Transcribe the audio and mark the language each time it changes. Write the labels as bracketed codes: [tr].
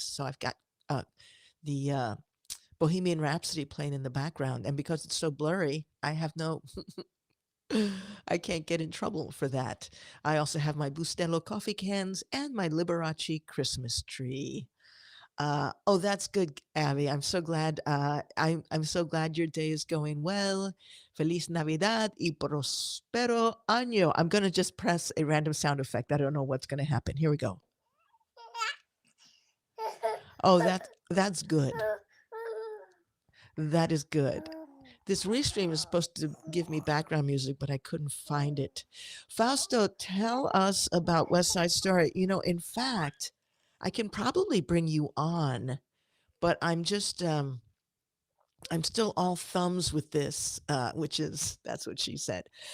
[en] So I've got the Bohemian Rhapsody playing in the background, and because it's so blurry, I have no. I can't get in trouble for that. I also have my Bustelo coffee cans and my Liberace Christmas tree. Oh, that's good, Abby. I'm so glad. I'm so glad your day is going well. [es] Feliz Navidad y prospero año. [en] I'm gonna just press a random sound effect. I don't know what's gonna happen. Here we go. Oh, that's good. That is good. This restream is supposed to give me background music, but I couldn't find it. Fausto, tell us about West Side Story. In fact, I can probably bring you on, but I'm still all thumbs with this, which is that's what she said.